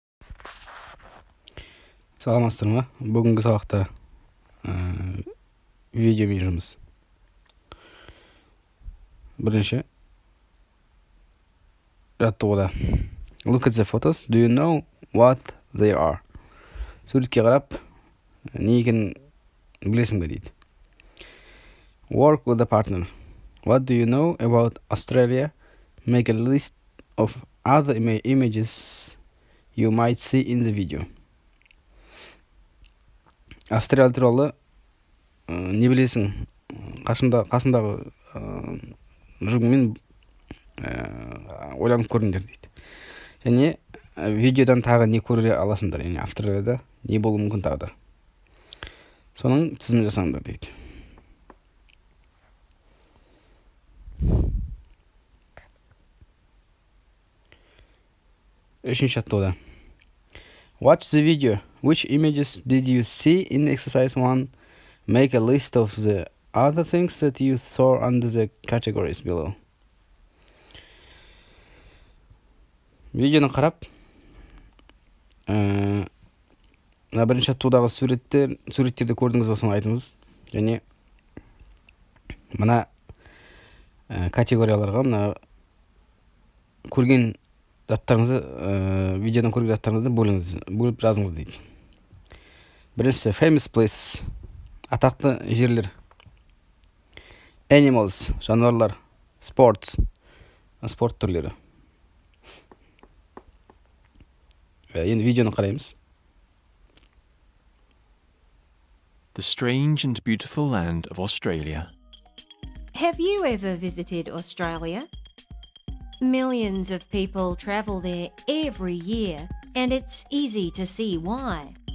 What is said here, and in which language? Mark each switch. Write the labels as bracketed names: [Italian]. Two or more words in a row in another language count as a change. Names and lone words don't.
[Kazakh] Саламатсыздар ма? Бүгінгі сабақта видеомен жұмыс. Бірінші жаттығуда. [English] Look at the photos. Do you know what they are? [Kazakh] Суретке қарап, не екенін білесің бе дейді. [English] Work with a partner. What do you know about Australia? Make a list of other images you might see in the video. [Kazakh] Австралия туралы не білесің? Қасындағы жұбыңмен ойланып көріңдер дейді. Және видеодан тағы не көре аласыңдар, яғни Австралияда не болуы мүмкін тағы да. Соның тізімін жасаңдар дейді. Үшінші жаттығуда. [English] Watch the video. Which images did you see in exercise 1? Make a list of the other things that you saw under the categories below. [Kazakh] Видеоны қарап, бірінші жаттығудағы суреттерді көрдіңіз бе, соны айтыңыз. Және мына категорияларға, мына көрген заттарыңызды, видеодан көрген заттарыңызды бөліп жазыңыз дейді. Біріншісі [English] famous place, [Kazakh] атақты жерлер. Animals, жануарлар. Sports, спорт түрлері. Енді видеоны қараймыз. [English] The strange and beautiful land of Australia. Have you ever visited Australia? Millions of people travel there every year, and it's easy to see why.